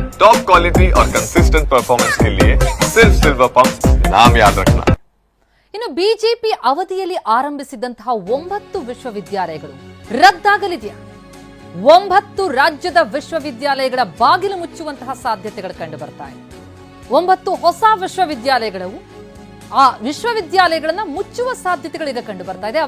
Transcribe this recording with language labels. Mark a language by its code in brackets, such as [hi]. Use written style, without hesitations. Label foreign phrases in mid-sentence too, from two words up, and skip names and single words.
[en] top quality [hi] और [en] consistent performance [hi] के लिए सिर्फ सिल्वर पंप नाम याद रखना। [kn] ಇನ್ನು ಬಿಜೆಪಿ ಅವಧಿಯಲ್ಲಿ ಆರಂಭಿಸಿದಂತಹ 9 ವಿಶ್ವವಿದ್ಯಾಲಯಗಳು ರದ್ದಾಗಲಿದೆಯಾ? 9 ರಾಜ್ಯದ ವಿಶ್ವವಿದ್ಯಾಲಯಗಳ ಬಾಗಿಲು ಮುಚ್ಚುವಂತಹ ಸಾಧ್ಯತೆಗಳು ಕಂಡು ಬರ್ತಾ ಇದೆ. 9 ಹೊಸ ವಿಶ್ವವಿದ್ಯಾಲಯಗಳು ಆ ವಿಶ್ವವಿದ್ಯಾಲಯಗಳನ್ನ ಮುಚ್ಚುವ ಸಾಧ್ಯತೆಗಳೀಗ ಕಂಡು ಬರ್ತಾ ಇದೆ.